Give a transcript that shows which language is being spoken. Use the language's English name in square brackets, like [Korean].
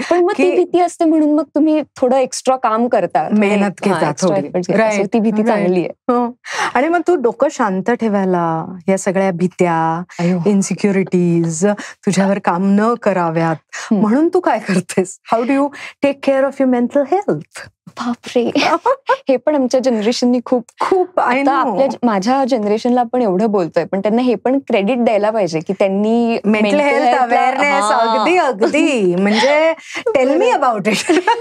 [Marathi] पण मग ती भीती असते म्हणून मग तुम्ही थोडं एक्स्ट्रा काम करता, मेहनत घेता थोडी. ती भीती चांगली आहे. आणि मग तू डोकं शांत ठेवायला या सगळ्या भीत्या, इन्सिक्युरिटीज, तुझ्यावर काम न कराव्यात म्हणून तू काय करतेस? [English] How do you take care of your mental health? [Marathi] बापरे, हे पण आमच्या जनरेशननी खूप माझ्या जनरेशनला पण एवढं बोलतोय, पण त्यांना हे पण क्रेडिट द्यायला पाहिजे की त्यांनी [English] Mental health awareness. [Marathi] अगदी म्हणजे [English] Tell me about it.